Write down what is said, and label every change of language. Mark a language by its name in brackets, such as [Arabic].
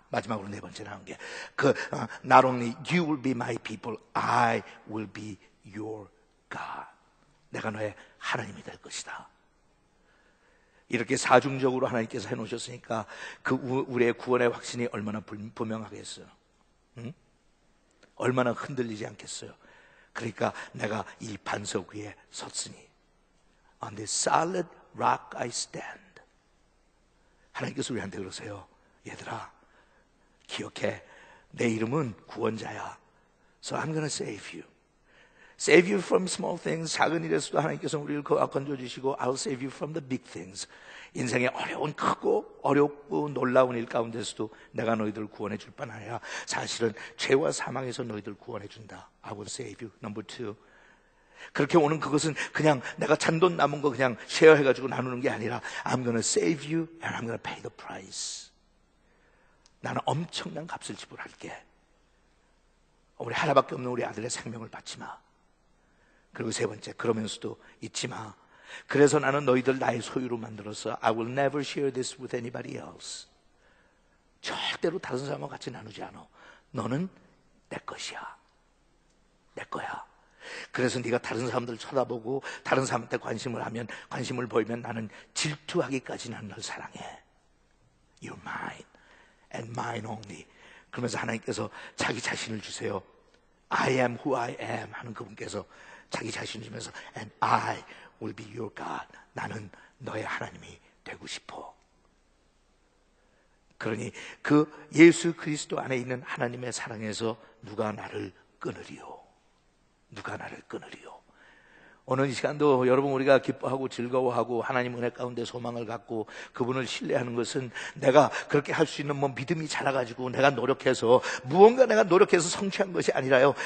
[Korean] 마지막으로 네 번째 나온 게 [English] not only you will be my people, I will be your God. [Korean] 내가 너의 하나님이 될 것이다. 이렇게 사중적으로 하나님께서 해놓으셨으니까 우리의 구원의 확신이 얼마나 분명하겠어요. 응? 얼마나 흔들리지 않겠어요. 그러니까 내가 이 반석 위에 섰으니 [English] On this solid rock I stand. [Korean] 하나님께서 우리한테 그러세요. 얘들아, 기억해. 내 이름은 구원자야. [English] So I'm gonna save you. Save you from small things. [Korean] 작은 일에서도 하나님께서 우리를 건져주시고 [English] I'll save you from the big things. [Korean] 인생의 어려운 크고 어렵고 놀라운 일 가운데서도 내가 너희들을 구원해 줄 뿐 아니라 사실은 죄와 사망에서 너희들을 구원해 준다. [English] I will save you. Number two. [Korean] 그렇게 오는 그것은 그냥 내가 잔돈 남은 거 그냥 쉐어해가지고 나누는 게 아니라 [English] I'm gonna save you and I'm gonna pay the price. [Korean] 나는 엄청난 값을 지불할게. 우리 하나밖에 없는 우리 아들의 생명을 받지 마. 그리고 세 번째, 그러면서도 잊지 마. 그래서 나는 너희들 나의 소유로 만들어서 [English] I will never share this with anybody else. [Korean] 절대로 다른 사람과 같이 나누지 않아. 너는 내 것이야. 내 거야. 그래서 네가 다른 사람들 쳐다보고 다른 사람한테 관심을 보이면 나는 질투하기까지 나는 널 사랑해. [English] You're mine and mine only. [Korean] 그러면서 하나님께서 자기 자신을 주세요. [English] I am who I am [Korean] 하는 그분께서 자기 자신을 주면서 [English] And I will be your God. [Korean] 나는 너의 하나님이 되고 싶어. 그러니 그 예수 그리스도 안에 있는 하나님의 사랑에서 누가 나를 끊으리요? 누가 나를 끊으리요? 오늘 이 시간도 여러분 우리가 기뻐하고 즐거워하고 하나님 은혜 가운데 소망을 갖고 그분을 신뢰하는 것은 내가 그렇게 할 수 있는 믿음이 자라가지고 내가 노력해서 무언가 내가 노력해서 성취한 것이 아니라요.